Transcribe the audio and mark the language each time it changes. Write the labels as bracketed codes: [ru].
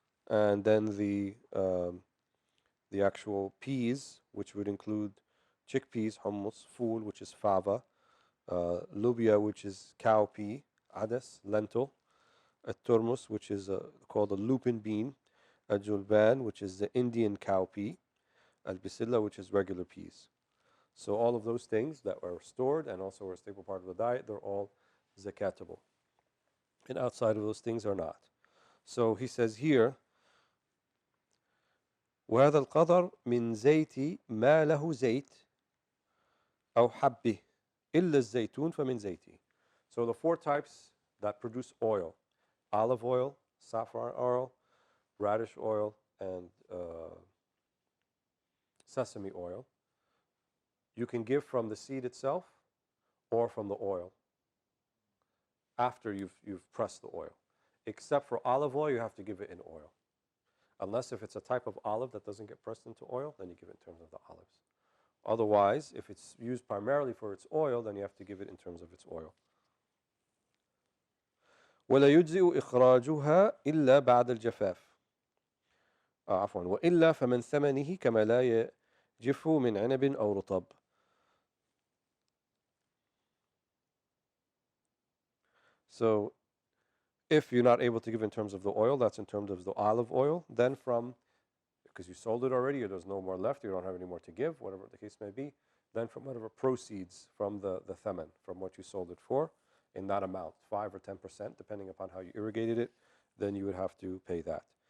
[en] And then the actual peas, which would include chickpeas, hummus, fool, which is fava, lubia, which is cow pea, adas, lentil, a turmus, which is called a lupin bean, a julban, which is the Indian cow pea, al-bisilla, which is regular peas. So all of those things that are stored and also are a staple part of the diet, they're all zakatable. And outside of those things are not. So he says here, [ar] وهذا القدر من زيت ما له زيت أو حبه إلا الزيتون فمن زيته. [en] So the 4 types that produce oil: olive oil, safflower oil, radish oil, and sesame oil. You can give from the seed itself or from the oil after you've pressed the oil. Except for olive oil, you have to give it in oil. Unless if it's a type of olive that doesn't get pressed into oil, then you give it in terms of the olives. Otherwise, if it's used primarily for its oil, then you have to give it in terms of its oil. [ar] ولا يجزئ إخراجها إلا بعد الجفاف. عفوا وإلا فمن ثمنه كما لا يجف من عنب أو رطب. [en] So if you're not able to give in terms of the oil, that's in terms of the olive oil, then because you sold it already, or there's no more left, you don't have any more to give, whatever the case may be, then from whatever proceeds from the thaman, from what you sold it for, in that amount, 5 or 10%, depending upon how you irrigated it, then you would have to pay that.